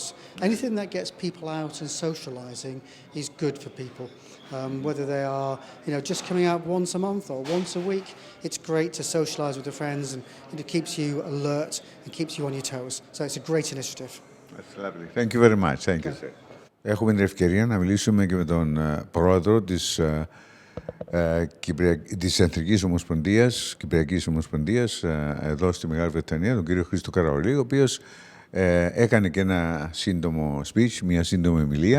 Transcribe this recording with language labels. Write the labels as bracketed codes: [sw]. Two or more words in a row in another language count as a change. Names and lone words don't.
[en] Anything that gets people out and socialising is good for people. Whether they are, just coming out once a month or once a week, it's great to socialise with your friends, and it keeps you alert and keeps you on your toes. So it's a great initiative. That's lovely. Thank you very much. Thank you, sir. [el] Έχουμε την ευκαιρία να μιλήσουμε και με τον πρόεδρο της Εθνικής Ομοσπονδίας, Κυπριακής Ομοσπονδίας, εδώ στη Μεγάλη Βρετανία, τον κύριο Χρήστο Καραολή, ο οποίος έκανε και ένα σύντομο speech, μια σύντομη ομιλία.